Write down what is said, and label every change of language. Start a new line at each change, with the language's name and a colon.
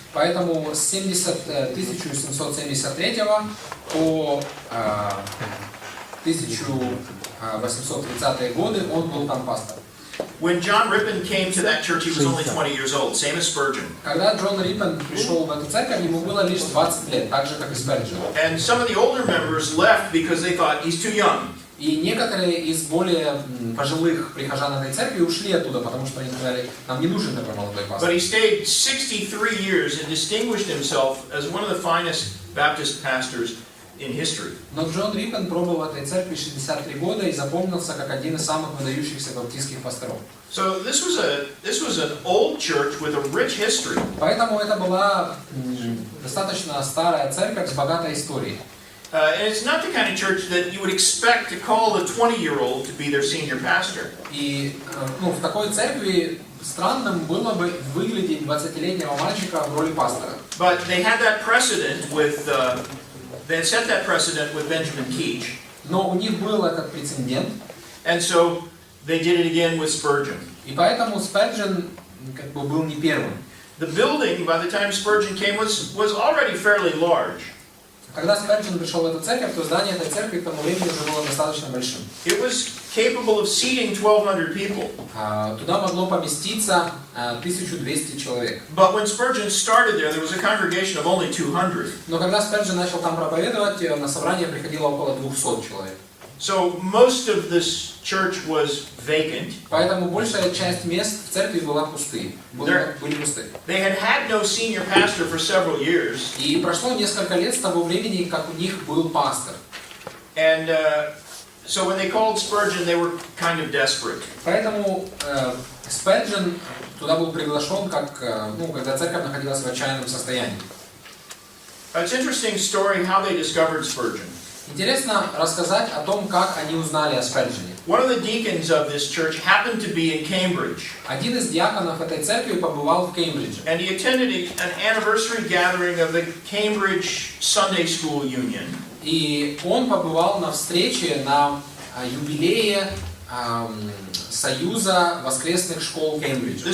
Russian: Поэтому с 1773 по 1830 годы он был там пастором.
English: When John Rippon came to that church, he was only 20 years old, same as Spurgeon.
Russian: Когда Джон Риппен пришел в эту церковь, ему было лишь 20 лет, так же как и Сперджена.
English: And some of the older members left because they thought he's too young.
Russian: И некоторые из более пожилых прихожан этой церкви ушли оттуда, потому что они сказали, нам не нужен такой молодой пастор.
English: But he stayed 63 years and distinguished himself as one of the finest Baptist pastors in history.
Russian: Но Джон Риппен пробыл в этой церкви 63 года и запомнился как один из самых выдающихся баптистских пасторов.
English: So this was an old church with a rich history.
Russian: Поэтому это была достаточно старая церковь с богатой историей.
English: And it's not the kind of church that you would expect to call a 20-year-old to be their senior pastor.
Russian: И в такой церкви странным было бы выглядеть 20-летнего мальчика в роли пастора.
English: But they had that precedent with they had set that precedent with Benjamin Keach.
Russian: Но у них был этот прецедент.
English: And so they did it again with Spurgeon.
Russian: И поэтому Сперджен как бы был не первым.
English: The building, by the time Spurgeon came, was already fairly large.
Russian: Когда Сперджен пришел в эту церковь, то здание этой церкви к тому времени уже было достаточно большим.
English: It was capable of seating 1,200 people.
Russian: Туда могло поместиться 1200 человек.
English: But when Spurgeon started there was a congregation of only 200.
Russian: Но когда Сперджен начал там проповедовать, на собрание приходило около 200 человек.
English: So most of this church was vacant.
Russian: Поэтому большая часть мест в церкви была пусты. Были пусты.
English: They had no senior pastor for several years.
Russian: И прошло несколько лет с того времени, как у них был пастор.
English: And so when they called Spurgeon, they were kind of desperate.
Russian: Поэтому Сперджен туда был приглашен, когда церковь находилась в отчаянном состоянии.
English: It's an interesting story how they discovered Spurgeon.
Russian: Интересно рассказать о том, как они узнали о Сперджене.
English: One of the deacons of this church happened to be in Cambridge.
Russian: Один из диаконов этой церкви побывал в Кембридже.
English: And he attended an anniversary gathering of the Cambridge Sunday School Union.
Russian: И он побывал на встрече на юбилее Союза воскресных школ Кембриджа.